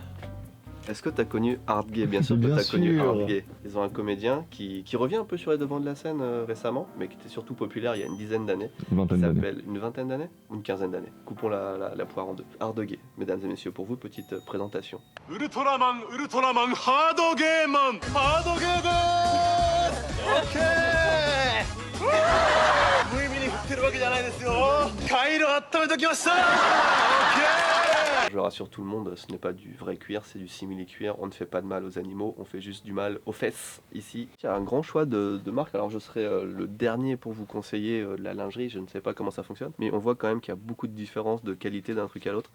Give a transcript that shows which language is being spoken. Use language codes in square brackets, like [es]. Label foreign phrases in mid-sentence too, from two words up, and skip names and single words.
[fr] Est-ce que tu as connu Hard Gay? Bien sûr que Bien tu as connu sûr. Hard Gay. Ils ont un comédien qui revient un peu sur les devants de la scène récemment, mais qui était surtout populaire il y a une dizaine d'années. Une vingtaine Il d'années. s'appelle une vingtaine d'années ou une quinzaine d'années. Coupons la poire en deux. Hard Gay, mesdames et messieurs, pour vous, petite présentation. [en] Ultraman, Hard Game Man, Hard Game OK [ja] 無意味に振ってるわけじゃないですよ回路温めときました OK [fr] Je rassure tout le monde, ce n'est pas du vrai cuir, c'est du simili-cuir. On ne fait pas de mal aux animaux, on fait juste du mal aux fesses ici. Il y a un grand choix de marques, alors je serai le dernier pour vous conseiller de la lingerie, je ne sais pas comment ça fonctionne, mais on voit quand même qu'il y a beaucoup de différences de qualité d'un truc à l'autre.